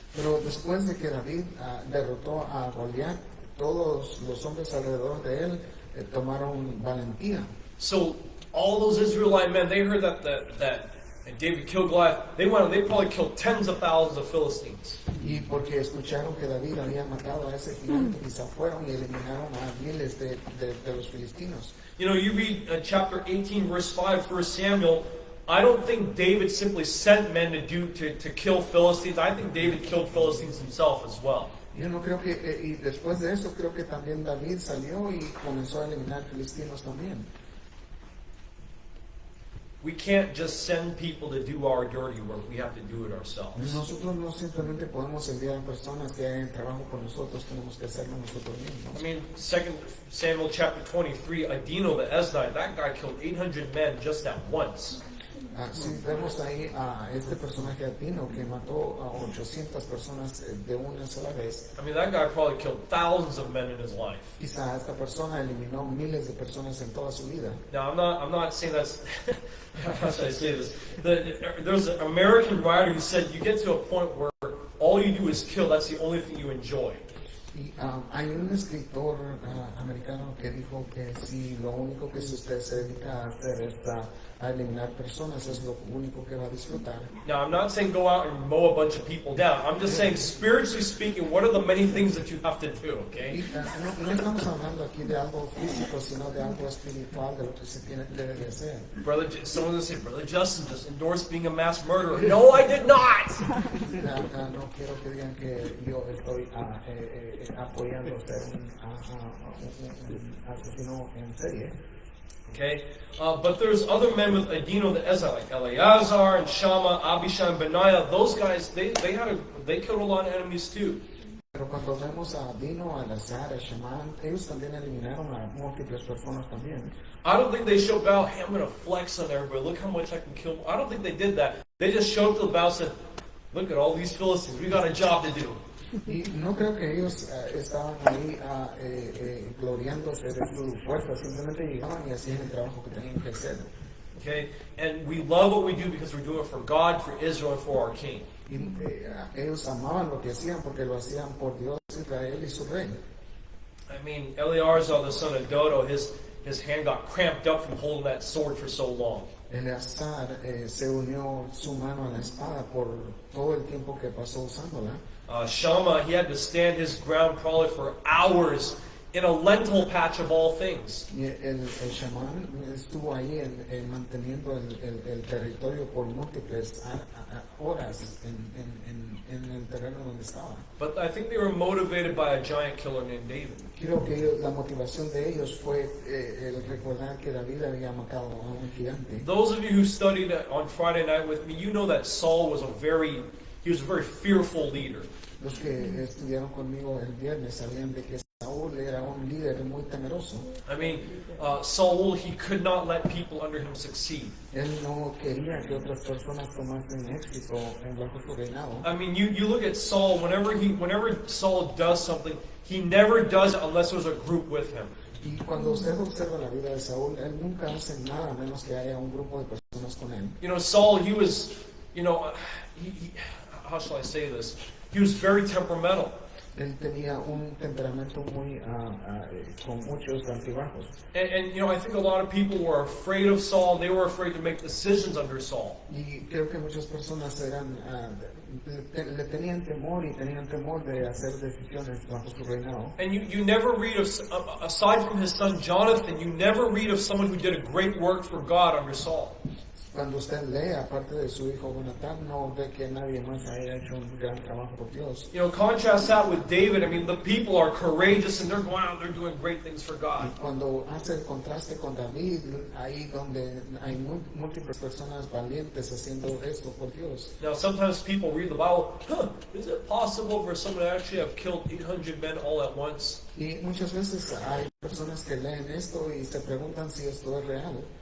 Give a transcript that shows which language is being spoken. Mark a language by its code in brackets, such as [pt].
[es] Pero después de que David derrotó a Goliat, todos los hombres alrededor de él tomaron valentía. [en] So all those Israelite men, they heard that David killed Goliath. They probably killed tens of thousands of Philistines. [es] Y porque escucharon que David había matado a ese gigante, quizá fueron y eliminaron a miles de los filistinos. [en] You read chapter 18, verse 5, 1 Samuel. I don't think David simply sent men to kill Philistines. I think David killed Philistines himself as well. [es] Yo no creo que, y después de eso creo que también David salió y comenzó a eliminar filistinos también. [en] We can't just send people to do our dirty work. We have to do it ourselves. [es] Nosotros no simplemente podemos enviar a personas que hagan trabajo por nosotros, tenemos que hacerlo nosotros mismos. [en] I mean, 2 Samuel chapter 23, Adino the Eznite, that guy killed 800 men just at once. [es] Si vemos ahí a este personaje latino que mató a 800 personas de una sola vez, [en] I mean, that guy probably killed thousands of men in his life. [es] quizá esta persona eliminó miles de personas en toda su vida. [en] Now, I'm not saying that's, how should I say this? There's an American writer who said you get to a point where all you do is kill, that's the only thing you enjoy. [es] Y hay un escritor americano que dijo que si lo único que usted se dedica a hacer es a eliminar personas, es lo único que va a disfrutar. [en] Now, I'm not saying go out and mow a bunch of people down. I'm just saying, spiritually speaking, what are the many things that you have to do, [es] Y [en] okay? [es] no estamos hablando aquí de algo físico, sino de algo espiritual, de lo que se debe de hacer. [en] Someone's going to say, Brother Justin just endorsed being a mass murderer. No, I did not! [es] No quiero que digan que yo estoy apoyando ser un asesino en serie. [en] Okay? But there's other men with Adino the Ezzite, like Eleazar and Shammah, Abishai and Benaiah. Those guys, they killed a lot of enemies too. [es] Pero cuando vemos a Dino, a Lazar, a Shaman, ellos también eliminaron a múltiples personas también. [en] I don't think they showed battle, hey, I'm going to flex on everybody. Look how much I can kill. I don't think they did that. They just showed up to the battle and said, look at all these Philistines. We got a job to do. [es] Y no creo que ellos estaban ahí gloriándose de su fuerza, simplemente llegaban y hacían el trabajo que tenían que hacer. [en] Okay? And we love what we do because we're doing it for God, for Israel, and for our King. [es] Y ellos amaban lo que hacían porque lo hacían por Dios, Israel y su rey. [en] I mean, Eleazar, the son of Dodo, his hand got cramped up from holding that sword for so long. [es] Eleazar se unió su mano a la espada por todo el tiempo que pasó usándola. [en] Shammah, he had to stand his ground probably for hours in a lentil patch of all things. [es] Y el chamán estuvo ahí manteniendo el territorio por múltiples horas en el terreno donde estaba. [en] But I think they were motivated by a giant killer named David. [es] Creo que la motivación de ellos fue el recordar que David había matado a un gigante. [en] Those of you who studied on Friday night with me, you know that Saul was a very fearful leader. [es] Los que estudiaron conmigo el viernes sabían de que Saúl era un líder muy temeroso. [en] I mean, Saul, he could not let people under him succeed. [es] Él no quería que otras personas tomasen éxito bajo su reinado. [en] I mean, you look at Saul, whenever Saul does something, he never does it unless there's a group with him. [es] Y cuando usted observa la vida de Saúl, él nunca hace nada menos que haya un grupo de personas con él. [en] You know, Saul, he was, how shall I say this? He was very temperamental. [es] Él tenía un temperamento muy con muchos altibajos. [en] And I think a lot of people were afraid of Saul. They were afraid to make decisions under Saul. [es] Y creo que muchas personas le tenían temor y tenían temor de hacer decisiones bajo su reinado. [en] And you never read of, aside from his son Jonathan, you never read of someone who did a great work for God under Saul. [es] Cuando usted lee, aparte de su hijo Jonatán, no ve que nadie más haya hecho un gran trabajo por Dios. [en] Contrast that with David. I mean, the people are courageous and they're going out, they're doing great things for God. [es] Y cuando hace el contraste con David, ahí donde hay múltiples personas valientes haciendo esto por Dios. [en] Now, sometimes people read the Bible, is it possible for someone to actually have killed 800 men all at once? [es] Y muchas veces hay personas que leen esto y se preguntan si esto es real.